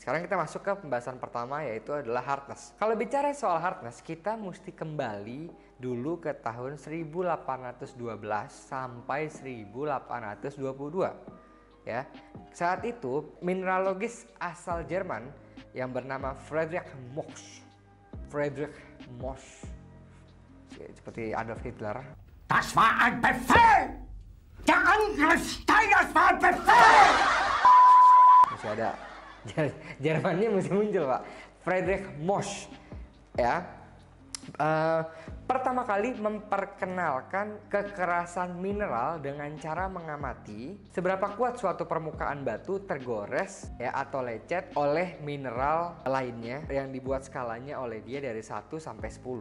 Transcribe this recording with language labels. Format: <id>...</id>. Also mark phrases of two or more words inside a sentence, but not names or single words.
<id>Sekarang kita masuk ke pembahasan pertama, yaitu adalah hardness. Kalau bicara soal hardness, kita mesti kembali dulu ke tahun 1812 sampai 1822. Ya. Saat itu mineralogis asal Jerman yang bernama Friedrich Mosch, seperti Adolf Hitler.</id> <de>Das war ein Befehl! Der Angriff Steiners war ein Befehl!</de> <id>Masih ada Jermannya mesti muncul, Pak. Friedrich Mosch ya, pertama kali memperkenalkan kekerasan mineral dengan cara mengamati seberapa kuat suatu permukaan batu tergores ya atau lecet oleh mineral lainnya, yang dibuat skalanya oleh dia dari 1 sampai 10.</id>